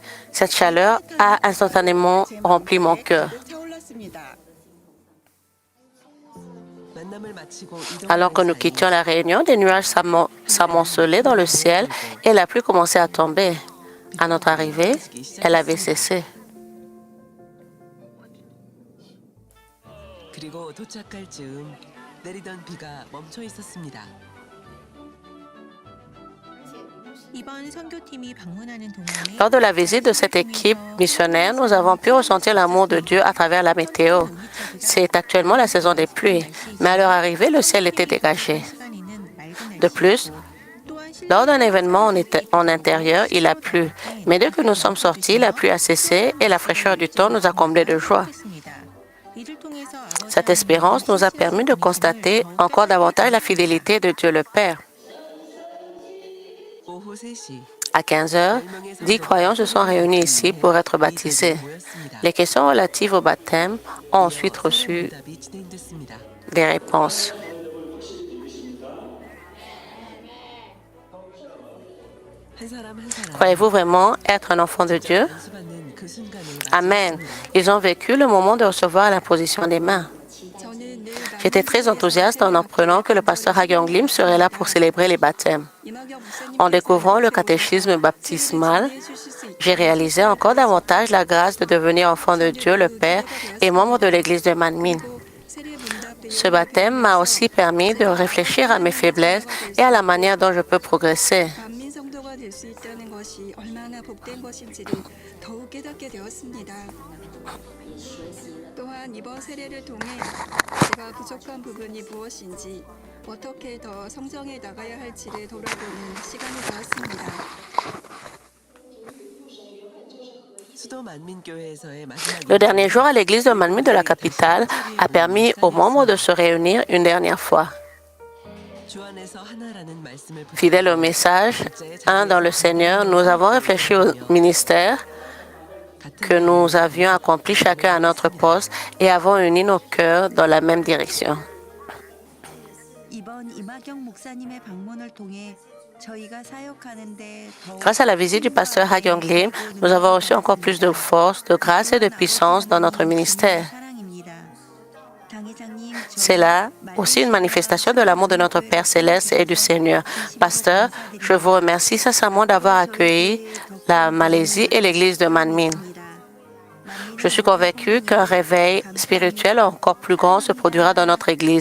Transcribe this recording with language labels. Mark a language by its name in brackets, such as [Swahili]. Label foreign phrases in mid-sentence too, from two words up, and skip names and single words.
[French] Cette chaleur a instantanément rempli mon cœur. Alors que nous quittions la réunion, des nuages s'amoncelaient dans le ciel et la pluie commençait à tomber. À notre arrivée, elle avait cessé. [Korean] 그리고 도착할 즈음 내리던 비가 멈춰 있었습니다. [French] Lors de la visite de cette équipe missionnaire, nous avons pu ressentir l'amour de Dieu à travers la météo. C'est actuellement la saison des pluies, mais à leur arrivée, le ciel était dégagé. De plus, lors d'un événement en intérieur, il a plu, mais dès que nous sommes sortis, la pluie a cessé et la fraîcheur du temps nous a comblés de joie. Cette espérance nous a permis de constater encore davantage la fidélité de Dieu le Père. [Korean] 오후 3시 [French] À 15 heures, 10 croyants se sont réunis ici pour être baptisés. Les questions relatives au baptême ont ensuite reçu [Korean] 답이 진행됐습니다. [French] des réponses. [Korean] 한 사람 한 사람 [French] Croyez-vous vraiment être un enfant de Dieu? [Korean] 수받는 그 순간을 [French] Amen. Ils ont vécu le moment de recevoir l'imposition des mains. J'étais très enthousiaste en apprenant que le pasteur Ha-Gyung Lim serait là pour célébrer les baptêmes. En découvrant le catéchisme baptismal, j'ai réalisé encore davantage la grâce de devenir enfant de Dieu le Père et membre de l'Église de Manmin. Ce baptême m'a aussi permis de réfléchir à mes faiblesses et à la manière dont je peux progresser. [Korean] 만민 성도가 될 수 있다는 것이 얼마나 복된 것인지를 더욱 깨닫게 되었습니다. 또한 이번 세례를 통해 제가 부족한 부분이 무엇인지 어떻게 더 성장해 나가야 할지를 돌아보는 시간이 되었습니다. 수도 만민교회에서의 마지막 [French] Le dernier jour à l'église de Manmin de la capitale a permis aux membres de se réunir une dernière fois. [Korean] 주 안에서 하나라는 말씀을 [French] Fidèle au message, un dans le Seigneur, nous avons réfléchi au ministère que nous avions accompli chacun à notre poste et avons uni nos cœurs dans la même direction. [Korean] 이번 이마경 목사님의 방문을 통해 저희가 사역하는데 더 [French] Grâce à la visite du pasteur Ha-Gyung Lim, nous avons reçu encore plus de force, de grâce et de puissance dans notre ministère. [Korean] 사랑입니다. 당회장님, [French] C'est là aussi une manifestation de l'amour de notre Père céleste et du Seigneur. Pasteur, je vous remercie sincèrement d'avoir accueilli la Malaisie et l'église de Manmin. Je suis convaincu qu'un réveil spirituel encore plus grand se produira dans notre église.